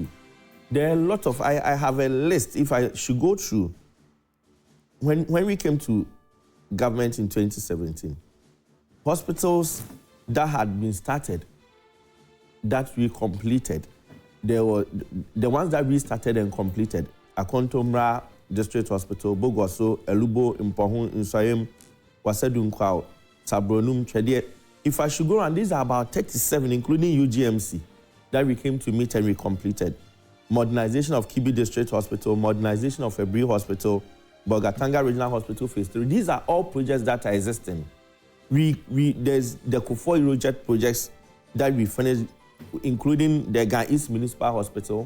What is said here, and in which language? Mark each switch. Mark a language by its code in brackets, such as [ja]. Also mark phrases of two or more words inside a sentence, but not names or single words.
[en] There are a lot of, I have a list, if I should go through. When we came to government in 2017, hospitals that had been started, that we completed, there were the ones that we started and completed, Akontomra District Hospital, Bogoso, Elubo, Impohun, Insayem, Wasedu Nkwao, Sabronum, Chedie. If I should go on, these are about 37, including UGMC, that we came to meet and we completed. Modernization of Kibi District Hospital, modernization of Ebri Hospital, Bogatanga Regional Hospital Phase 3. These are all projects that are existing. There's the Kufuor Aerojet projects that we finished, including the Ga East Municipal Hospital.